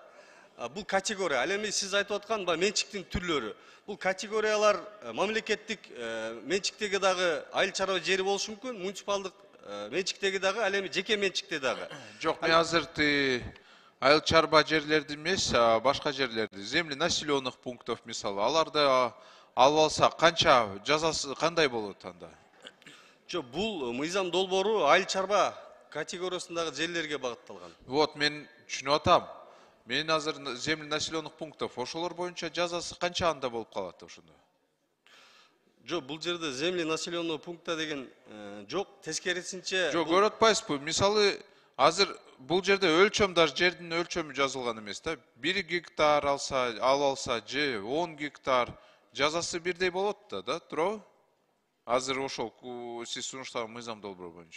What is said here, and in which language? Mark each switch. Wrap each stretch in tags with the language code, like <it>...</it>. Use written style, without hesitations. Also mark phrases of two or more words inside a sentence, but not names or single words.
<ky>Бул категория, ал эми сиз айтып аткан менчиктин түрлөрү. Бул категориялар мамлекеттик менчиктеги дагы айыл чарба жери болушу мүмкүн, муниципалдык менчиктеги дагы, ал эми жеке менчикте дагы. Жок, мен азыр айыл чарба жерлерди эмес, башка жерлерди,</ky> <ru>земли населенных пунктов</ru> <ky>мисалы, аларды алып алса канча жазасы кандай болот анда? Жок, бул мыйзам долбоору айыл чарба категориясындагы жерлерге багытталган. Вот, мен түшүнүп атам. Мен азыр</ky> <ru>земли населенных пунктов,</ru> <ky>ошолор боюнча жазасы канча анда болуп калат ошондо? Жок, бул жерде</ky> <ru>земли населенного пункта</ru> <ky>деген жок, тескерисинче. Жок, көрүп атпайсызбы? Мисалы, азыр бул жерде өлчөм, даже жердин өлчөмү жазылган эмес да. 1 гектар алып алса, же 10 гектар жазасы бирдей болот да, туурабы? Азыр ошол сиз сунуштаган мыйзам долбоору боюнча.</ky>